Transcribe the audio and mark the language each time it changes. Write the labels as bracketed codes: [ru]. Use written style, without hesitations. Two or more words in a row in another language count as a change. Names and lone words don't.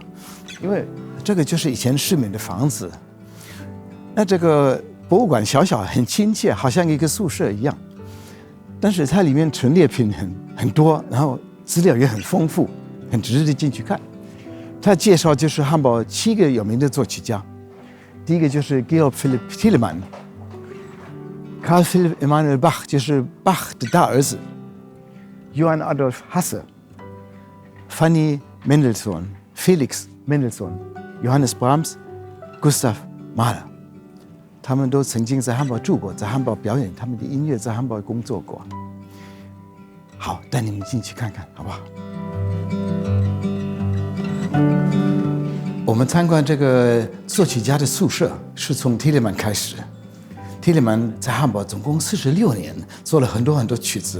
[zh] 因为这个就是以前市民的房子。那这个博物馆小小很亲切，好像一个宿舍一样，但是它里面陈列品很多，然后资料也很丰富，很值得进去看。它介绍就是汉堡7个有名的作曲家，第一个就是 Georg Philipp Telemann。Karl Philipp Emanuel Bach 就是巴赫的大儿子 ，Johann Adolf Hasse、Fanny Mendelssohn、Felix Mendelssohn、Johannes Brahms、Gustav Mahler，他们都曾经在汉堡住过，在汉堡表演他们的音乐，在汉堡工作过。好，带你们进去看看，好不好？我们参观这个作曲家的宿舍，是从 Telemann 开始。Telemann 在汉堡总共46年，做了很多曲子。